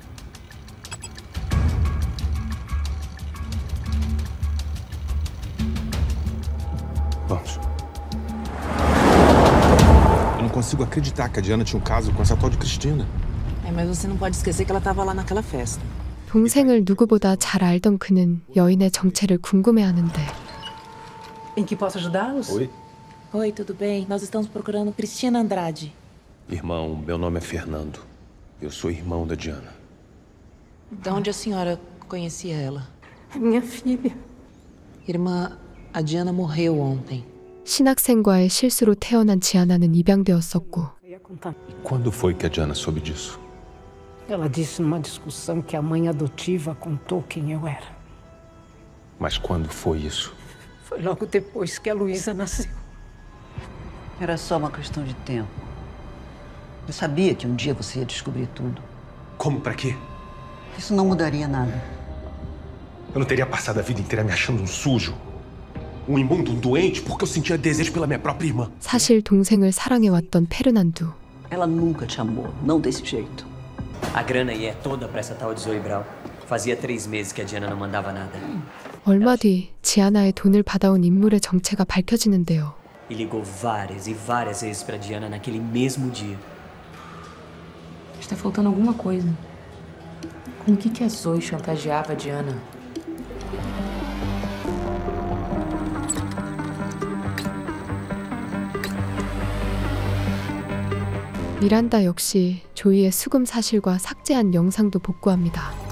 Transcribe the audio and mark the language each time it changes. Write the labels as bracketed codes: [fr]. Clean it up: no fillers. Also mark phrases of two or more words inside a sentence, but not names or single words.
[pt] Vamos. Eu não consigo acreditar que a Diana tinha um caso com essa tal de Cristina. Mas você não pode esquecer que ela estava lá naquela festa. [ko] 동생을 누구보다 잘 알던 그는 여인의 정체를 궁금해하는데. [pt] Em que posso ajudá-los? Oi. Oi, tudo bem? Nós estamos procurando Cristina Andrade. Irmão, meu nome é Fernando. Eu sou irmão da Diana. De onde a senhora conhecia ela? Minha filha. Irmã, a Diana morreu ontem. [ko] 신학생과의 실수로 태어난 지아나는 입양되었었고 [pt] E quando foi que a Diana soube disso? Ela disse numa discussão que a mãe adotiva contou quem eu era. Mas quando foi isso? Foi logo depois que a Luísa nasceu. Era só uma questão de tempo. Eu sabia que um dia você ia descobrir tudo. Como? Pra quê? Isso não mudaria nada. Eu não teria passado a vida inteira me achando um sujo, um imundo, um doente, porque eu sentia desejo pela minha própria irmã. [ko] 사실 동생을 사랑해왔던 페르난두. [pt] Ela nunca te amou, não desse jeito. A grana aí é toda pra essa tal de Zoe Brau. Fazia 3 meses que a Diana não mandava nada. [ko] 얼마 뒤 지아나의 돈을 받아온 인물의 정체가 밝혀지는데요. [pt] E ligou várias e várias vezes pra Diana naquele mesmo dia. Está faltando alguma coisa. Com o que a Zoe chantageava a Diana? [ko] 미란다 역시 조이의 수금 사실과 삭제한 영상도 복구합니다.